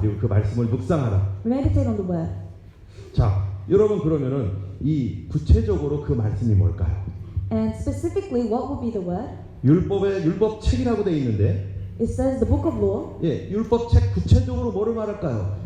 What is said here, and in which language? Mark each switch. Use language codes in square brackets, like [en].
[ko] 그리고 그 말씀을 묵상하라. [en] Meditate on the word. [ko] 자, 여러분 그러면은 이 구체적으로 그 말씀이 뭘까요? [en] And specifically, what will be the word? [ko] 율법의 율법책이라고 돼 있는데, [en] It says the book of law. [ko] 예, 율법책 구체적으로 뭐를 말할까요?